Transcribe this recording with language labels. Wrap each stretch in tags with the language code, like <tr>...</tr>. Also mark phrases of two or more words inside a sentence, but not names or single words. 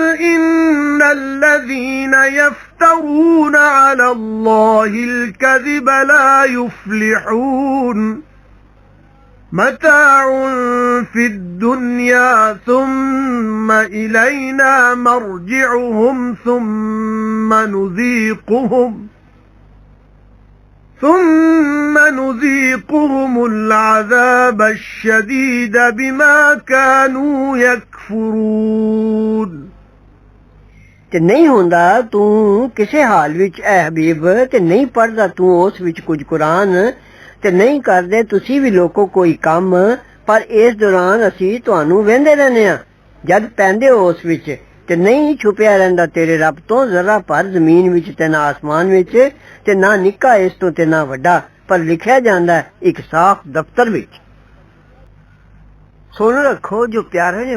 <ar>إن الذين يفترون على الله الكذب لا يفلحون متاع في الدنيا ثم إلينا مرجعهم ثم نذيقهم العذاب الشديد بما كانوا يكفرون</ar> <pa>ਤੇ ਨਹੀਂ ਹੁੰਦਾ ਤੂੰ ਕਿਸੇ ਹਾਲ ਵਿੱਚ ਐ ਹਬੀਬ ਤੇ ਨਹੀਂ ਪੜਦਾ ਤੂੰ ਉਸ ਵਿੱਚ ਕੁਝ ਕੁਰਾਨ ਤੇ ਨਹੀਂ ਕਰਦੇ ਤੁਸੀਂ ਵੀ ਲੋਕੋ ਕੋਈ ਕੰਮ ਪਰ ਇਸ ਦੌਰਾਨ ਅਸੀਂ ਤੁਹਾਨੂੰ ਵਹਿੰਦੇ ਰਹਿੰਦੇ ਆ ਜਦ ਪੈਂਦੇ ਹੋ ਉਸ ਵਿੱਚ ਤੇ ਨਹੀਂ ਛੁਪਿਆ ਰਹਿੰਦਾ ਤੇਰੇ ਰੱਬ ਤੋਂ ਜ਼ਰਾ ਪਰ ਜ਼ਮੀਨ ਵਿੱਚ ਤੇ ਨਾ ਆਸਮਾਨ ਵਿੱਚ ਤੇ ਨਾ ਨਿੱਕਾ ਇਸ ਤੋਂ ਤੇ ਨਾ ਵੱਡਾ ਪਰ ਲਿਖਿਆ ਜਾਂਦਾ ਇੱਕ ਸਾਫ਼ ਦਫ਼ਤਰ ਵਿੱਚ ਸੁਣ ਰੱਖੋ ਜੋ ਪਿਆਰੇ ਨੇ</pa>